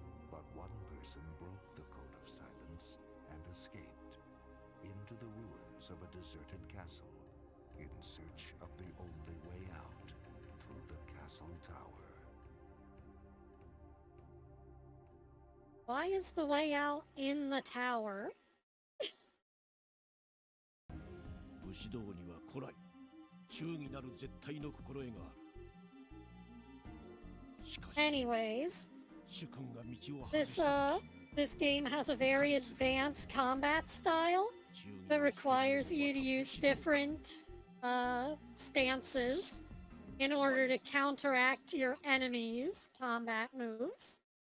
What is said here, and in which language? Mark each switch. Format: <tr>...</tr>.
<en>But one person broke the code of silence and escaped into the ruins of a deserted castle in search of the only way out through the castle tower. Why is the way out in the tower?</en> <ja>武士道には古来忠義なる絶対の心得がある。しかし</ja> <en>Anyways,</en> <ja>主君が道を外した</ja> <en>this game has a very advanced combat style that requires you to use different stances in order to counteract your enemy's combat moves.</en>